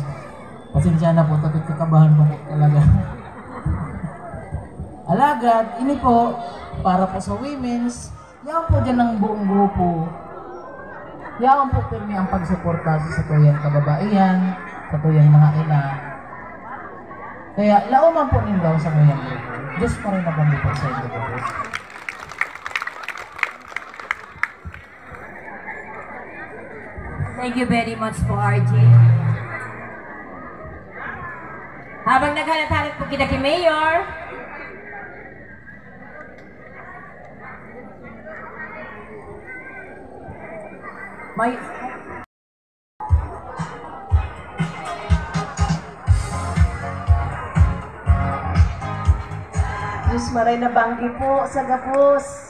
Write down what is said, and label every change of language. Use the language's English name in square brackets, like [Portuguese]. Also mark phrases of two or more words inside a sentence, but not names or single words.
[Rinconada Bikol] Pasensya na po, tapos kakabahan po talaga. Alagad, ini po, para po sa women's, yan po dyan ang buong grupo. Yan po pirmi ang pagsuporta sa tuyang kababaihan, sa tuyang mga ina. Kaya lauman po ninyo sa tuyang grupo. Diyos pa rin naman po sa inyo po. [English] Thank you very much po, RJ. [Rinconada Bikol] Habang naghanap-hanap po kita kay Mayor, may Diyos maray na banggi po sa gapos.